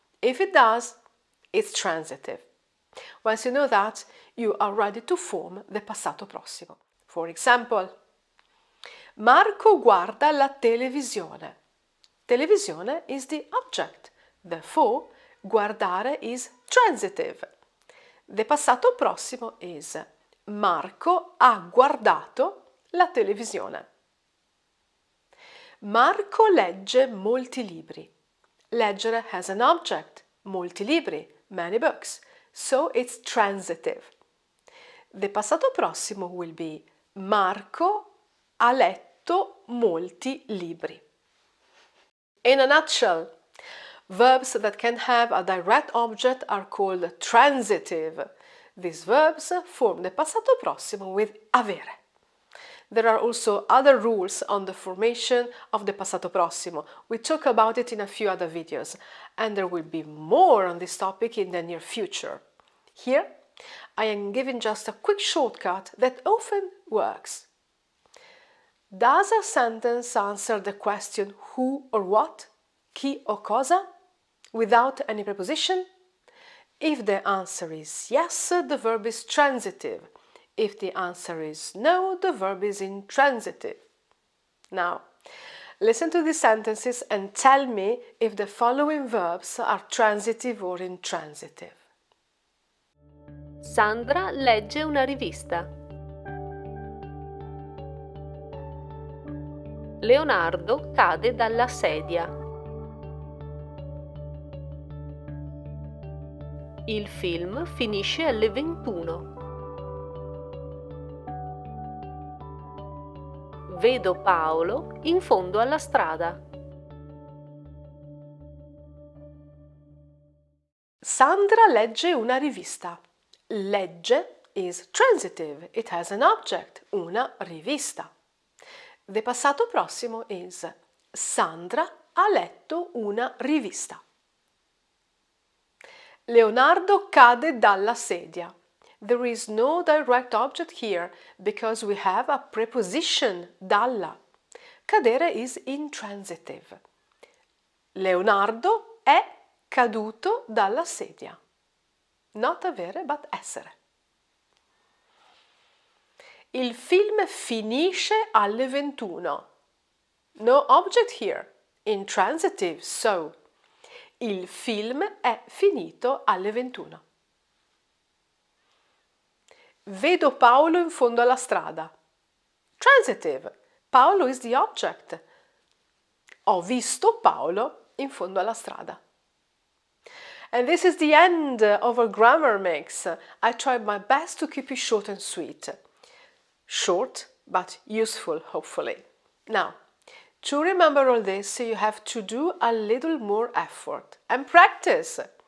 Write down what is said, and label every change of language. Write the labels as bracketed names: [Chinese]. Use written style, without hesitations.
[English] If it does, it's transitive. Once you know that, you are ready to form the passato prossimo. For example, [Italian] Marco guarda la televisione. [English] Televisione is the object. Therefore, guardare is transitive. The passato prossimo is [Italian] Marco ha guardato la televisione. Marco legge molti libri. [English] Leggere has an object, molti libri, many books, so it's transitive. The passato prossimo will be [Italian] Marco ha letto molti libri. [English] In a nutshell, verbs that can have a direct object are called transitive. These verbs form the passato prossimo with avere. There are also other rules on the formation of the passato prossimo. We talk about it in a few other videos, and there will be more on this topic in the near future. Here, I am giving just a quick shortcut that often works. Does a sentence answer the question who or what, [Italian] chi o cosa, [English] without any preposition? If the answer is yes, the verb is transitive. If the answer is no, the verb is intransitive. Now, listen to these sentences and tell me if the following verbs are transitive or intransitive. [Italian] Sandra legge una rivista. Leonardo cade dalla sedia. Il film finisce alle 21. Vedo Paolo in fondo alla strada. Sandra legge una rivista. Legge [English] is transitive. It has an object, una rivista. The passato prossimo is [Italian] Sandra ha letto una rivista. Leonardo cade dalla sedia. [English] There is no direct object here because we have a preposition dalla. [Italian] Cadere [English] is intransitive. [Italian] Leonardo è caduto dalla sedia. [English] Not avere, but essere. [Italian] Il film finisce alle 21. [English] No object here. Intransitive, so. [Italian] Il film è finito alle 21. Vedo Paolo in fondo alla strada. [English] Transitive. Paolo is the object. [Italian] Ho visto Paolo in fondo alla strada. [English] And this is the end of our grammar mix. I tried my best to keep it short and sweet. Short, but useful, hopefully. Now, to remember all this, you have to do a little more effort and practice.